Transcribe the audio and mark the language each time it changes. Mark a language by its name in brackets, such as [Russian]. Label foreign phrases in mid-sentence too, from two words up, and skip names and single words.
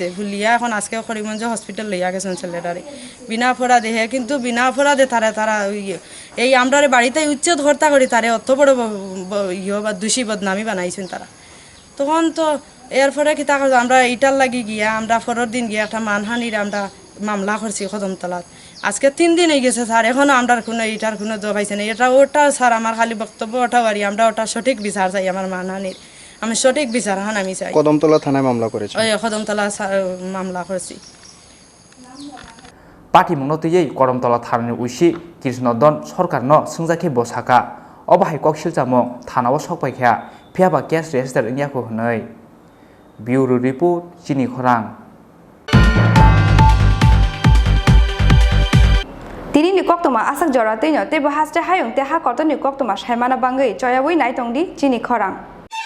[Bangla] ফুলিয়া এখন আজকে করিমগঞ্জ হসপিটাল লইয়া গেছেন ছেলেটারে বিনা অপরাধে হে কিন্তু বিনা অপরাধে তারা এই আমরা বাড়িতে উচ্ছেদ হত্যা করি তারে অত বড় বা দোষী বদনামি বানাইছেন তারা তখন তো এরপরে কি তা আমরা এইটার লাগি গিয়া আমরা পরের দিন গিয়া একটা মানহানির আমরা মামলা করছি কদমতলাত আজকে 3 দিন হয়ে গেছে স্যার এখনও আমরা কোনো এটার কোনো জবাইছে না এটা ওটা স্যার আমার খালি বক্তব্য ওটা বাড়ি আমরা ওটা সঠিক বিচার চাই আমার মানহানির আমি সঠিক বিচার আমি চাই কদমতলা থানায় মামলা করেছি ওই কদমতলা মামলা করছি [Kok Borok] পার্টি মনতयै করমতলা থানাनि उइसि कृष्णदन सरकारनो सोंजाखि बसाखा अबाहाय कक्सिलजामं थानाव सकपायखा फियाबा केस रेजिस्टार इंयाखौ होनै ब्यूरो रिपोर्ट चिनि खरां Tini ni kok toma asak jora tino te bahas te hayung te ha korto ni kok toma shaimana bangai choya wei nai tongdi chini khorang